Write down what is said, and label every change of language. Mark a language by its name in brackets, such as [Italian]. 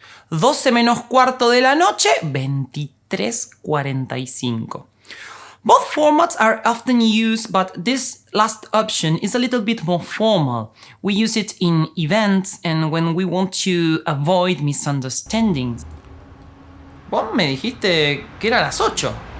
[Spanish] 12 menos cuarto de la noche, 23:45. [English] Both formats are often used, but this last option is a little bit more formal. We use it in events and when we want to avoid misunderstandings. [Spanish] Vos me dijiste que era las 8.